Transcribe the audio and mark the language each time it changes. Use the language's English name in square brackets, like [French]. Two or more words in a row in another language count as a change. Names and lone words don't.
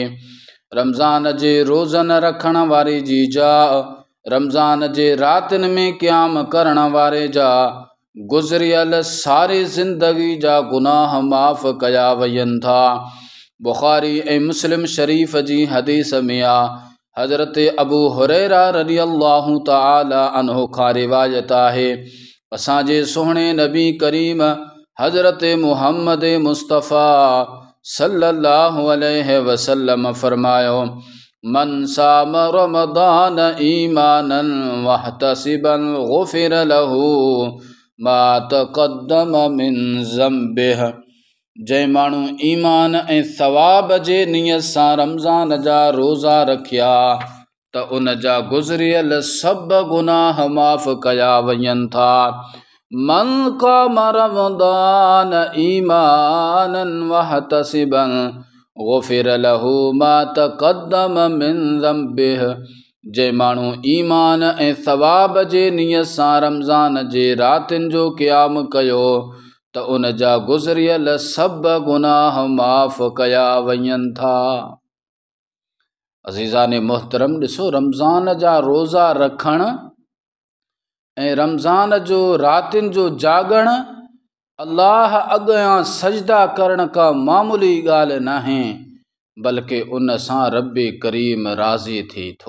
[Sindhi] रमज़ान जे रोज़न रखण वारे जी जा, रमज़ान जे रातिनि में क़याम करण वारे जा गुज़रियल सारी ज़िंदगी जा गुनाह माफ़ कया वञनि था। बुख़ारी ऐं मुस्लिम शरीफ़ जी हदीस में आ, हज़रत अबू हुरैरा [Arabic] رضي الله تعالى عنه [Sindhi] खां रिवायत आहे, असांजे सुहिणे नबी करीम हज़रत मुहम्मद मुस्तफ़ा [Arabic] صلى الله عليه وسلم [Sindhi] फरमायो, [Arabic] من صام رمضان إيمانا واحتسابا غفر له ما تقدم من ذنبه. [Sindhi] जंहिं माण्हू ईमान ऐं सवाब जे नियत सां रमज़ान जा रोज़ा रखिया त उन जा गुज़रियल सभु गुनाह माफ़ कया वञनि था। [Arabic] من قام رمضان إيمانا واحتسابا غفر له ما تقدم من ذنبه. [Sindhi] जंहिं माण्हू ईमान ऐं सवाब जे नियत सां रमज़ान जे रातिनि जो क़याम कयो त उन जा गुज़रियल सभु गुनाह माफ़ कया वञनि था। अज़ीज़ान मोहतरम, ॾिसो, रमज़ान जा रोज़ा रखण ऐं रमज़ान जो रातिनि जो जागण अल्लाह अॻियां सजदा करण का मामूली ॻाल्हि नाहे, बल्कि उन सां रब करीम राज़ी थी थो।